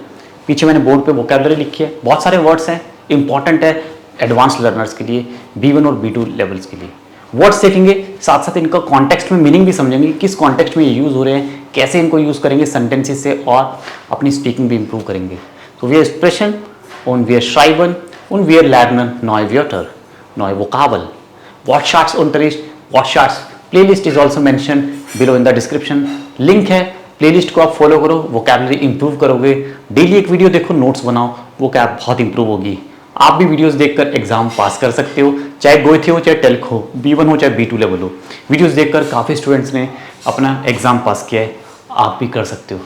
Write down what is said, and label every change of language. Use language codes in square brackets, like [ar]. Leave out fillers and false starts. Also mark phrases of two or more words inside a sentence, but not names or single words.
[hi] पीछे मैंने बोर्ड पे वोकैबुलरी लिखी है, बहुत सारे वर्ड्स हैं, इंपॉर्टेंट है [en] advance learners [hi] के लिए, B1 और B2 लेवल्स के लिए। वर्ड्स सीखेंगे, साथ साथ इनका कॉन्टेक्स्ट में मीनिंग भी समझेंगे, किस कॉन्टेक्स्ट में ये यूज़ हो रहे हैं, कैसे इनको यूज़ करेंगे सेंटेंसेस से, और अपनी स्पीकिंग भी इंप्रूव करेंगे। [de] तो [en] we expression [de] und wir schreiben und wir lernen neue Wörter, neue Vokabel. Wortschatz-Unterricht, Wortschatz [en] playlist is also mention below in the description. [hi] लिंक है, प्लेलिस्ट को आप फॉलो करो, वोकैबुलरी इंप्रूव करोगे। डेली एक वीडियो देखो, नोट्स बनाओ, वोकैब बहुत इंप्रूव होगी। आप भी वीडियोस देखकर एग्जाम पास कर सकते हो, चाहे गोइथे हो, चाहे टेल्क हो, B1 हो, चाहे B2 लेवल हो। वीडियोस देखकर काफ़ी स्टूडेंट्स ने अपना एग्जाम पास किया है, आप भी कर सकते हो।